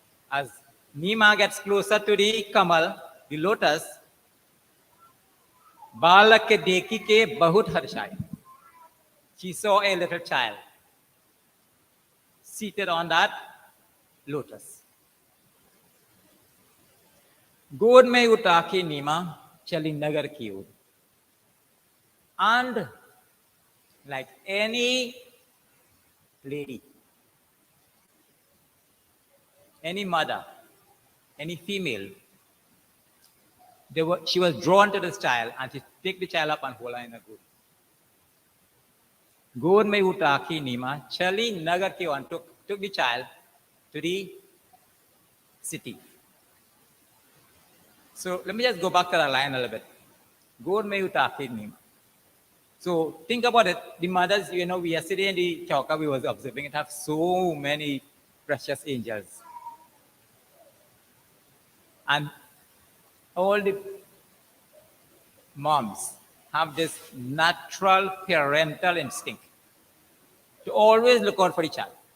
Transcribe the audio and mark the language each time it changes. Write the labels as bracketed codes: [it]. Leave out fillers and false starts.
[en] As Nima gets closer to the kamal, the lotus, बालक के देखी के बहुत हर्षाए. She saw a little child seated on that lotus. [hi] गोद में उठा के नीमा चली नगर की ओर. [en] And like any lady, any mother, any female, she was drawn to this child and she take the child up and hold her in a group. [hi] गोद में उठाकी नीमा चली नगर की ओर took the child to the city. [en] So let me just go back to the line a little bit. गोद में उठाकी Nima. So think about it. The mothers, yesterday in the chowka we was observing, it have so many precious angels. And all the moms have this natural parental instinct to always look out for the child.